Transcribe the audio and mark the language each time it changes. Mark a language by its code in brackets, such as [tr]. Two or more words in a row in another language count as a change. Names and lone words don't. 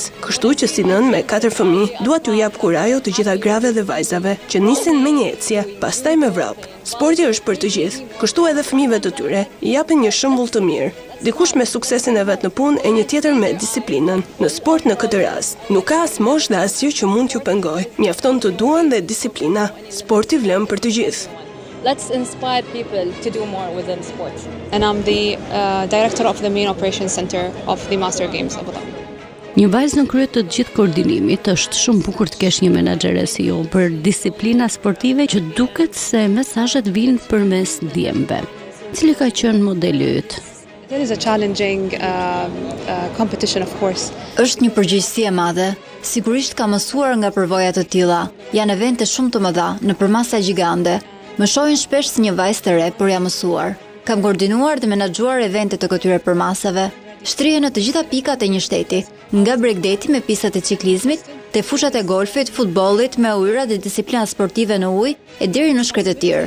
[sq] Kështu që si nënë me 4 fëmijë, dua t'ju jap kurajo të gjitha grave dhe vajzave që nisin me një ecje, pastaj me vrap. Sporti është për të gjithë, kështu edhe fëmijëve të tyre i japin një shembull të mirë. Dikush me suksesin e vet në punë e një tjetër me disiplinën. Në sport në këtë rast, nuk ka as moshë dhe asgjë që mund t'ju pengojë. Mjafton të duan dhe disiplina. Sporti vlen për të gjithë. [en] Let's inspire people to do more within sports. And I'm the director of the Main Operations Center of the Master Games Abu Dhabi. [sq] Një vajzë në krye të gjithë koordinimit, është shumë bukur të kesh një menaxhere si ju për disiplina sportive që duket se mesazhet vijnë përmes djemve. Cili ka qenë modeli yt? [en] There is a challenging competition, of course. [sq] Është një përgjegjësi e madhe. Sigurisht ka mësuar nga përvoja të tilla. Janë evente shumë të mëdha, nëpër masa gjigande. Më shohin shpesh si një vajzë të re, por jam mësuar. Kam koordinuar dhe menaxhuar evente të këtyre përmasave. Shtrihen në të gjitha pikat e një shteti, nga breakdati me pistat e ciklizmit, te fushat e golfit, futbollit, me ujëra dhe disiplinat sportive në ujë e deri në shkret e tjerë.